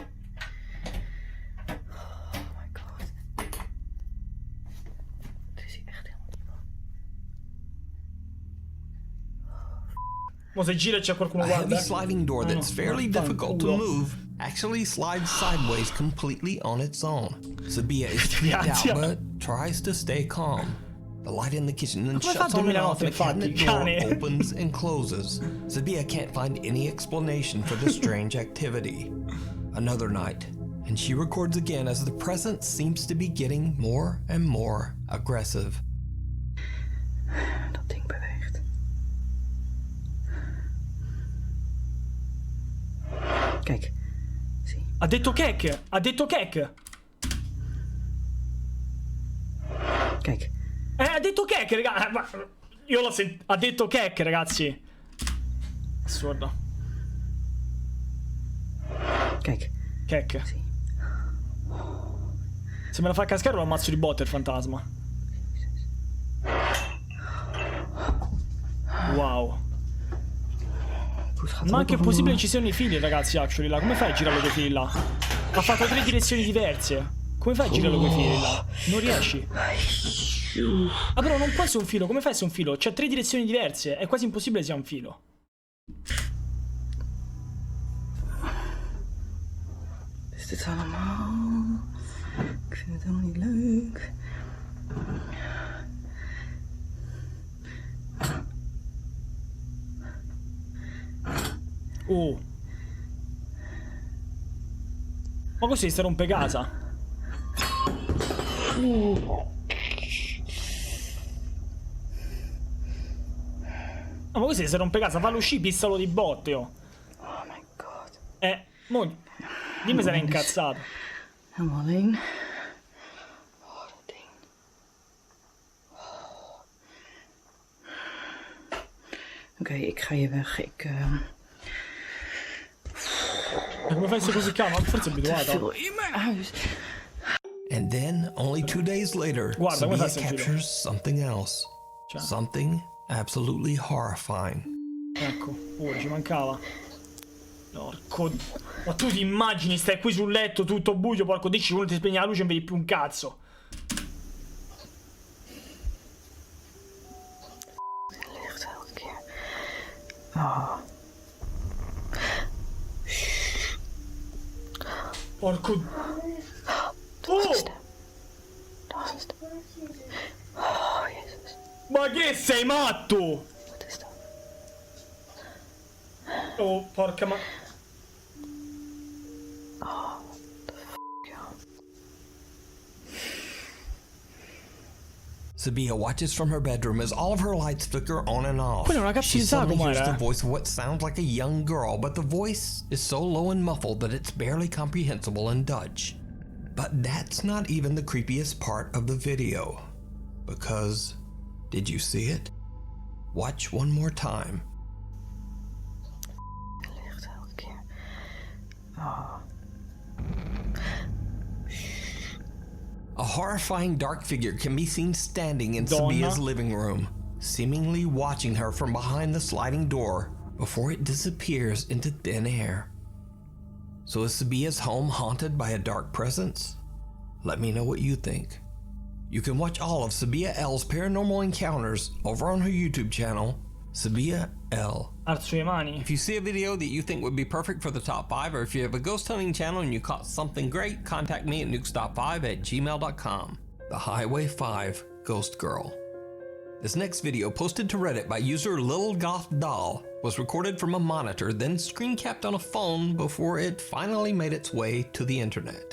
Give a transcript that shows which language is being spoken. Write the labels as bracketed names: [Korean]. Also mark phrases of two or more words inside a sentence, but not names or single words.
[English] Oh my god. [Dutch] Er is hier echt helemaal niemand. [Italian] Mo se gira e c'è qualcuno A guarda. [English] heavy sliding door that's fairly difficult to move actually slides sideways completely on its own. Sabia is freaked out but tries to stay calm. The light in the kitchen then [Italian] Come fa [English] shuts on and 2009 off and the cabinet [Italian] infatti, [English] door [Italian] cane? [English] opens and closes. Sabia can't find any explanation for the strange activity. Another night, and she records again as the presence seems to be getting more and more aggressive. [Dutch] Dat ding beweegt. Kijk, zie. [Italian] Ha detto Kek! Ha detto Kek! [Dutch] Kijk, [Italian] Ha detto Kek, ragazzi! Ma io l'ho sentito. Ha detto Kek, ragazzi! Assurdo. [Dutch] kijk, Kek. zie. [Italian] Se me la fa cascare lo ammazzo di botte il fantasma. Wow. Ma anche è possibile che ci siano i fili, ragazzi, actually, là. Come fai a girarlo quei fili là? Ha fatto 3 direzioni diverse. Come fai a girarlo quei fili là? Non riesci. Ah, però non può essere un filo. Come fai a essere un filo? C'è 3 direzioni diverse. È quasi impossibile sia un filo. [Dutch] Is dit allemaal? Ik vind het helemaal niet leuk. Oh. [Italian] Ma così si rompe casa. Ah, ma così si rompe casa. Fallo uscire, pistalo di botte, oh. [English] Oh my god. [Italian] Mo. Dimmi se n'è incazzato. [Dutch] Helemaal alleen. Oh, dat ding. Oké, ik ga hier weg. [Italian] Ma come fai a essere così calmo? Forse è abituata. [Dutch] Veel in mijn huis. [English] And then, only 2 days later, [Italian] Guarda, come Sabia fa a sentire? [English] captures something else. [Italian] Cioè. [English] Something absolutely horrifying. [Italian] Ecco, ci mancava. Porco. Ma tu ti immagini, stai qui sul letto tutto buio, porco, dici uno ti spegne la luce e non vedi più un cazzo. [Dutch] Licht elke keer. Oh. [Italian] Porco. [Dutch] Dat was een Oh! stem. Dat was een stem. Oh, Jezus. [Italian] Ma che sei matto? [Dutch] Wat is dat? [Italian] Oh, porca ma... [Dutch] Ja. [English] Sabia watches from her bedroom as all of her lights flicker on and off. [Italian] Quella è una [English] She [Italian] cazzata, [English] suddenly hears [Italian] com'era? [English] the voice of what sounds like a young girl, but the voice is so low and muffled that it's barely comprehensible in Dutch. But that's not even the creepiest part of the video. Because, did you see it? Watch one more time. [Dutch] Licht elke keer. Oh. [English] A horrifying dark figure can be seen standing in [Italian] Donna. [English] Sabia's living room, seemingly watching her from behind the sliding door before it disappears into thin air. So is Sabia's home haunted by a dark presence? Let me know what you think. You can watch all of Sabia L's paranormal encounters over on her YouTube channel, Sabia L. [Italian] Alzo le mani. [English] If you see a video that you think would be perfect for the top 5, or if you have a ghost hunting channel and you caught something great, contact me at nukestop5@gmail.com. The Highway 5 Ghost Girl. This next video, posted to Reddit by user Lil Goth Doll, was recorded from a monitor, then screen capped on a phone before it finally made its way to the internet.